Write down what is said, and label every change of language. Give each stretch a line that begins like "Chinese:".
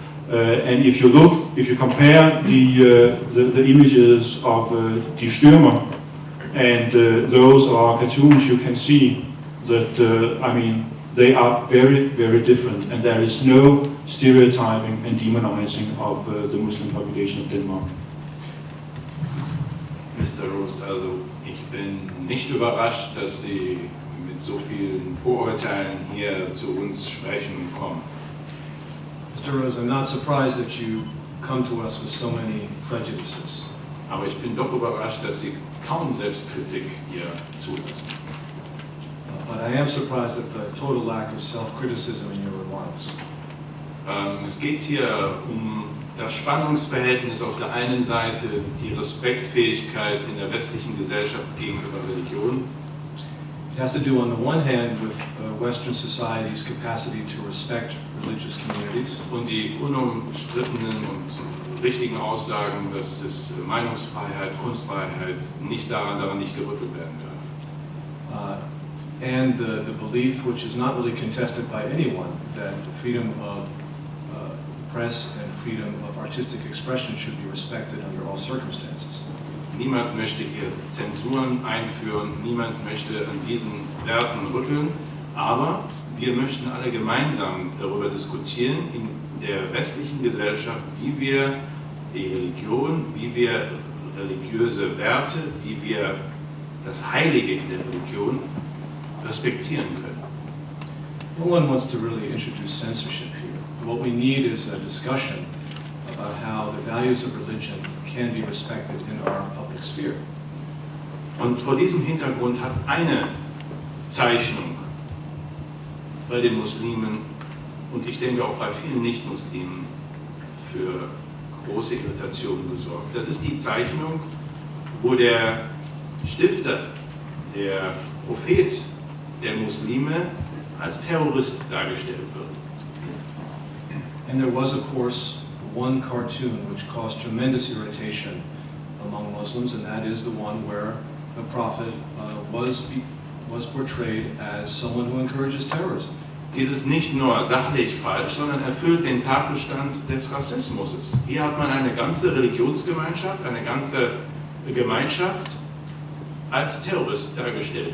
English: And if you compare the images of Die Stürmer and those of our cartoons, you can see that, I mean, they are very, very different, and there is no stereotyping and demonizing of the Muslim population of Denmark. Mr.
German: Rose, also ich bin nicht überrascht, dass Sie mit so vielen Vorurteilen hier zu uns sprechen kommen.
English: Mr. Rose, I'm not surprised that you come to us with so many prejudices.
German: Aber ich bin doch überrascht, dass Sie kaum Selbstkritik hier zulassen.
English: But I am surprised at the total lack of self-criticism in your remarks.
German: Es geht hier um das Spannungsverhältnis auf der einen Seite, die Respektfähigkeit in der westlichen Gesellschaft gegenüber Religion.
English: It has to do, on the one hand, with Western society's capacity to respect religious communities,
German: Und die unumstrittenen und richtigen Aussagen, dass das Meinungsfreiheit, Kunstfreiheit nicht daran nicht gerüttelt werden darf.
English: And the belief, which is not really contested by anyone, that freedom of press and freedom of artistic expression should be respected under all circumstances.
German: Niemand möchte hier Zensuren einführen, niemand möchte an diesen Werten rütteln, aber wir möchten alle gemeinsam darüber diskutieren in der westlichen Gesellschaft, wie wir die Religion, wie wir religiöse Werte, wie wir das Heilige in der Religion respektieren können.
English: No one wants to really introduce censorship here. What we need is a discussion about how the values of religion can be respected in our public sphere.
German: Und vor diesem Hintergrund hat eine Zeichnung bei den Muslimen und ich denke auch bei vielen Nicht-Muslimen für große Irritationen gesorgt. Das ist die Zeichnung, wo der Stifter, der Prophet der Muslime als Terrorist dargestellt wird.
English: And there was, of course, one cartoon which caused tremendous irritation among Muslims, and that is the one where the Prophet was portrayed as someone who encourages terrorism.
German: Dies ist nicht nur sachlich falsch, sondern erfüllt den Tatbestand des Rassismus. Hier hat man eine ganze Religionsgemeinschaft, eine ganze Gemeinschaft als Terrorist dargestellt.